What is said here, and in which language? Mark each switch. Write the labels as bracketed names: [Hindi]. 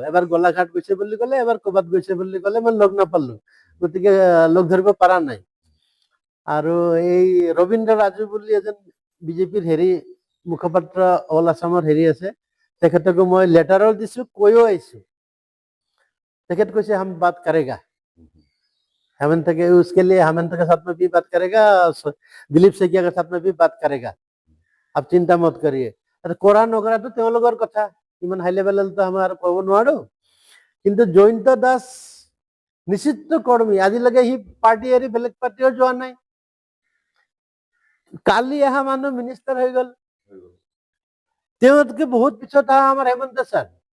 [Assamese] এবাৰ গোলাঘাট গৈছে বুলি ক'লে, এবাৰ ক'ৰবাত গৈছে বুলি ক'লে, মই লগ নাপালো, গতিকে লগ ধৰিব পৰা নাই। আৰু এই ৰবীন্দ্ৰ ৰাজু বুলি এজন বিজেপিৰ মুখপাত্ৰ অল আছামৰ আছে, তেখেতকো মই লেটাৰো দিছো, কৈও আহিছো। [Hindi] तेखत कैसे हम बात करेगा, हेमंत के उसके लिए हेमंत के साथ में भी बात करेगा, दिलीप सेकिया के साथ में भी बात करेगा, आप चिंता मत करिए। [Assamese] কৰা নকৰা তো তেওঁলোকৰ কথা, ইমান হাই লেভেলতো আমি আৰু ক'ব নোৱাৰো। কিন্তু জয়ন্ত দাস নিশ্চিত কৰ্মী, আজিলৈকে সি পাৰ্টি এৰি বেলেগ পাৰ্টিও যোৱা নাই। কালি অহা মানুহ মিনিষ্টাৰ হৈ গ'ল, তেওঁতকে বহুত পিছত অহা আমাৰ হেমন্ত ছাৰ।